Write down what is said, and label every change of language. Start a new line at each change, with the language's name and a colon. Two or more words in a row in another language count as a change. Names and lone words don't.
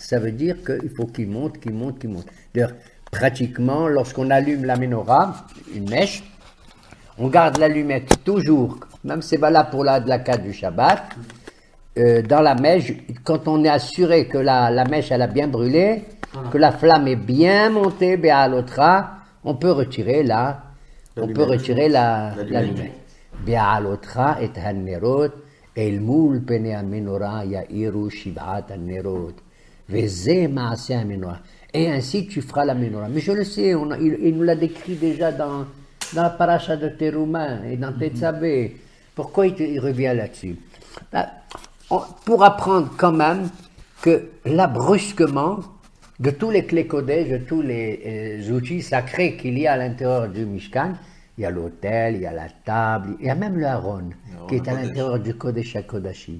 French: Ça veut dire qu'il faut qu'il monte. D'ailleurs, pratiquement, lorsqu'on allume la menorah, une mèche, on garde l'allumette toujours, même c'est valable pour la du Shabbat, dans la mèche, quand on est assuré que la mèche elle a bien brûlé, que la flamme est bien montée, Be'alotra, on peut retirer l'allumette.
Hebrew: בהעלתך את הנרות אל מול פני המנורה יאירו שבעת הנרות וזה מעשה המנורה.
French: Et ainsi tu feras la menorah. Mais je le sais, il nous l'a décrit déjà dans la paracha de Teruma et dans Tetzabé. Pourquoi il revient là-dessus? Pour apprendre quand même que là, brusquement, de tous les clés Kodesh, de tous les outils sacrés qu'il y a à l'intérieur du Mishkan, il y a l'autel, il y a la table, il y a même le Aaron, qui est à l'intérieur du
Hebrew: קודש הקודשים.